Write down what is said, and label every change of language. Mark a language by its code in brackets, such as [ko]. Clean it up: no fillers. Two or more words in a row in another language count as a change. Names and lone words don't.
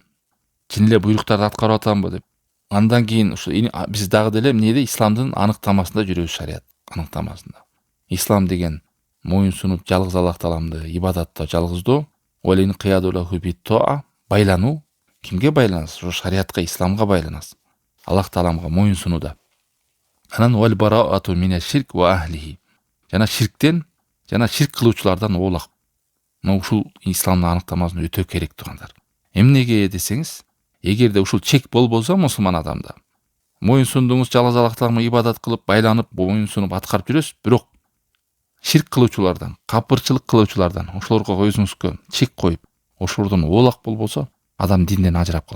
[ky] Чын эле буйруктарды аткарып атамбы деп. Андан кийин ушу биз дагы деле эмнеде исламдын аныктамасында жүрөбүз, шарият аныктамасында. Ислам деген моюн сунуп жалгыз Аллах Тааламды ибадатта жалгыздоо, [ar] والانقياد له بالطاعة, [ky] байлануу. Кимге байланасыз? Ушу шариятка, исламга байланасыз. Аллах Тааламга моюн сунууда. [ar] Анан والبراءة من الشرك وأهله. [ky] Жана ширктен, жана ширк кылуучулардан оолак. Ушул исламдын аныктамасын өтө керек тугандар. Эмнеге десеңиз, эгерде ушул чек болбосо мусулман адамда, моюн сундуңуз жалгыз Аллах Тааламга ибадат кылып, байланып, моюн сунуп аткарып жүрөсүз, бирок ширк кылуучулардан, капырчылык кылуучулардан, ошолорго өзүңүзгө чек коюп, ошолордон оолак болбосо, адам динден ажырап калат.